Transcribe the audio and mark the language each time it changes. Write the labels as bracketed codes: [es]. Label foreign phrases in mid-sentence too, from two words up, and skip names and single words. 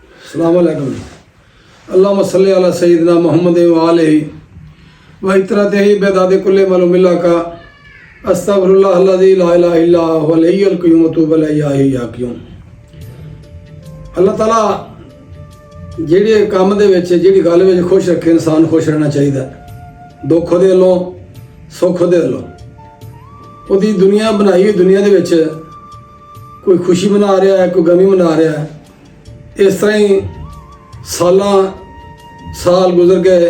[ar] السلام عليكم. اللهم صل على سيدنا محمد وآله وعترته بعدد كل معلوم لك أستغفر الله الذي لا إله إلا هو الحي القيوم وأتوب إليه يا قيوم. الله تعالى [pa] ਜਿਹੜੇ ਕੰਮ ਦੇ ਵਿੱਚ ਜਿਹੜੀ ਗੱਲ ਵਿੱਚ ਖੁਸ਼ ਰੱਖੇ ਇਨਸਾਨ ਖੁਸ਼ ਰਹਿਣਾ ਚਾਹੀਦਾ। ਦੁੱਖ ਉਹਦੇ ਵੱਲੋਂ ਸੁੱਖ ਉਹਦੇ ਵੱਲੋਂ। ਉਹਦੀ ਦੁਨੀਆ ਬਣਾਈ ਹੋਈ ਦੁਨੀਆ ਦੇ ਵਿੱਚ ਕੋਈ ਖੁਸ਼ੀ ਮਨਾ ਰਿਹਾ ਹੈ, ਕੋਈ ਗਮੀ ਮਨਾ ਰਿਹਾ ਹੈ। ਇਸ ਤਰ੍ਹਾਂ ਹੀ ਸਾਲ ਗੁਜ਼ਰ ਗਏ।